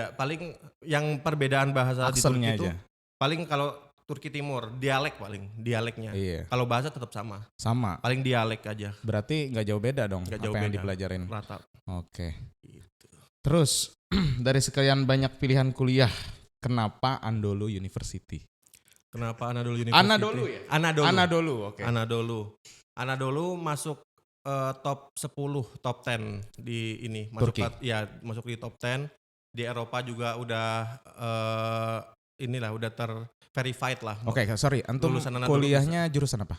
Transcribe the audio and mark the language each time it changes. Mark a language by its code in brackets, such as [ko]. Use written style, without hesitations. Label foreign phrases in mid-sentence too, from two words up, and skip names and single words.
[id] Paling yang perbedaan bahasa di Turki itu paling kalau Turki Timur dialeknya. Iya. Kalau bahasa tetap sama. Sama. Paling dialek aja. Berarti nggak jauh beda dong Nggak apa jauh yang beda. dipelajarin. Rata. Oke. Gitu. Terus dari sekian banyak pilihan kuliah, kenapa Anadolu University? Kenapa Anadolu University? Anadolu ya? Anadolu, oke. Anadolu masuk top 10, top 10 di ini. Turki? Masuk di top 10. Di Eropa juga udah udah verified lah. Oke, sorry. Antum kuliahnya jurusan apa?